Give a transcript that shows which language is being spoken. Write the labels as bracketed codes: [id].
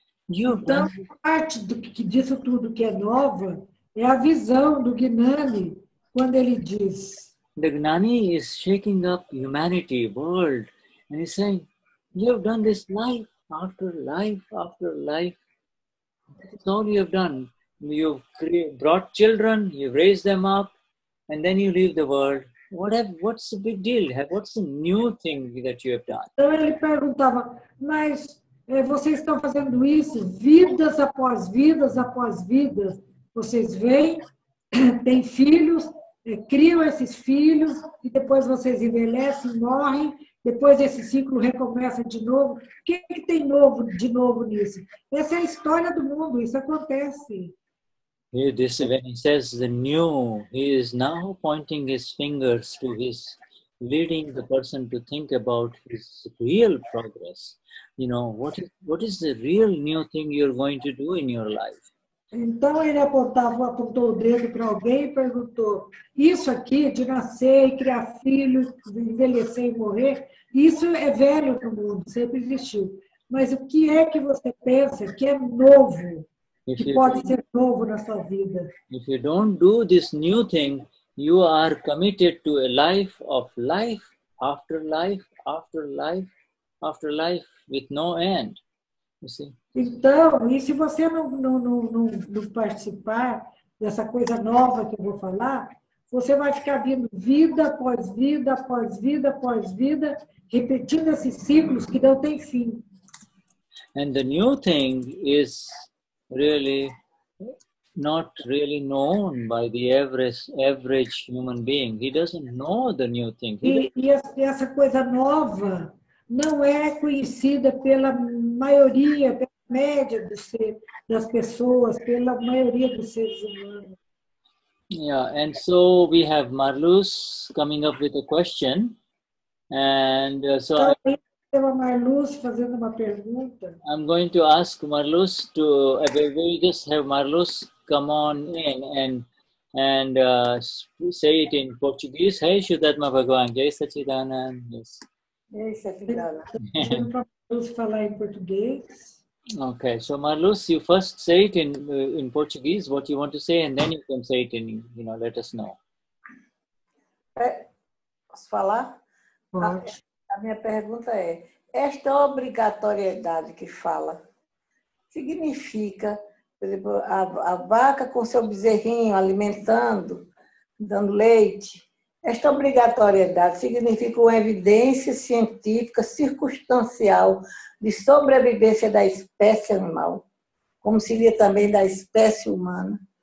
[pt] então, parte disso tudo que é nova é a visão do Gnani, quando ele diz. [en] The Gnani is shaking up humanity, world, and he's saying, you have done this life after life after life. That's all you have done. you've brought children, you've raised them up, and then you leave the world. What's the big deal? What's the new thing that you have done? [pt] Então ele perguntava, mas vocês estão fazendo isso vidas após vidas após vidas. Vocês vêm, têm filhos, criam esses filhos, e depois vocês envelhecem, morrem, depois esse ciclo recomeça de novo. O que tem de novo nisso? Essa é a história do mundo, isso acontece. [en] When he says the new, he is now pointing his fingers to his, leading the person to think about his real progress. You know, what is the real new thing you're going to do in your life? [pt] Então ele apontou o dedo para alguém e perguntou: isso aqui de nascer e criar filhos, envelhecer e morrer, isso é velho no mundo, sempre existiu. Mas o que é que você pensa que é novo? Que pode ser novo na sua vida. [en] If you don't do this new thing, you are committed to a life of life after life after life after life with no end. You see? [pt] Então, e se você não participar dessa coisa nova que eu vou falar, você vai ficar vindo vida após vida após vida após vida, repetindo esses ciclos que não tem fim. [en] And the new thing is really not really known by the average human being. He doesn't know the new thing. [pt] E essa coisa nova não é conhecida pela maioria, pela média das pessoas, pela maioria dos seres humanos. [en] Yeah, and so we have Marluz coming up with a question, and [pt] Marluz fazendo uma pergunta. [en] I'm going to ask Marluz to we just have Marluz come on in and say it in Portuguese. Hey, Shuddha Bhagavan, Jai Sachidanand. Yes. [hi] Jai Sachidanand. [pt] Marluz falar em português. [en] Okay, so Marluz, you first say it in Portuguese, what you want to say, and then you can say it in, let us know. [pt] Posso falar? Pode. A minha pergunta é, esta obrigatoriedade que fala, significa, por exemplo, a vaca com seu bezerrinho alimentando, dando leite, esta obrigatoriedade significa uma evidência científica circunstancial de sobrevivência da espécie animal, como seria também da espécie humana.